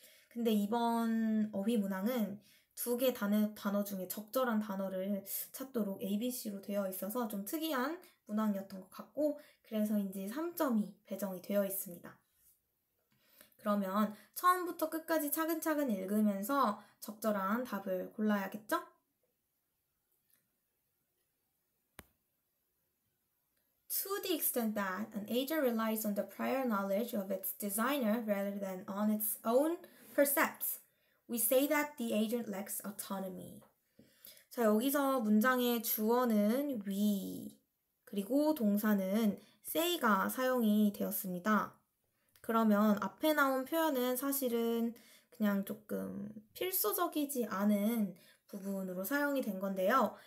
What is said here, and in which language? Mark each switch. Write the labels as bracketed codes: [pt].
[ko] 근데 이번 어휘 문항은 두 개 단어 중에 적절한 단어를 찾도록 ABC로 되어 있어서 좀 특이한 문항이었던 것 같고 그래서인지 3점이 배정이 되어 있습니다. 그러면 처음부터 끝까지 차근차근 읽으면서 적절한 답을 골라야겠죠? [en] To the extent that an agent relies on the prior knowledge of its designer rather than on its own percepts, we say that the agent lacks autonomy. [ko] 자, 여기서 문장의 주어는 we, 그리고 동사는 say가 사용이 되었습니다. 그러면 앞에 나온 표현은 사실은 그냥 조금 필수적이지 않은 부분으로 사용이 된 건데요.